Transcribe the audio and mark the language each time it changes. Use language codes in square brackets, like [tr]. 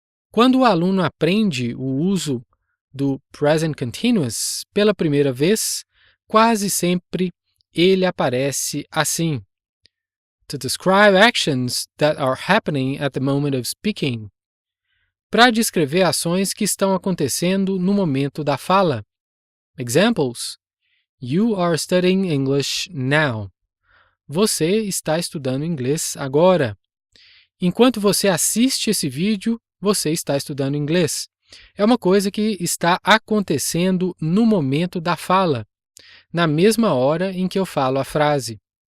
[pt] Quando o aluno aprende o uso do Present Continuous pela primeira vez, quase sempre ele aparece assim: [en] to describe actions that are happening at the moment of speaking. [pt] Para descrever ações que estão acontecendo no momento da fala. [en] Examples: You are studying English now. [pt] Você está estudando inglês agora. Enquanto você assiste esse vídeo, você está estudando inglês. É uma coisa que está acontecendo no momento da fala, na mesma hora em que eu falo a frase.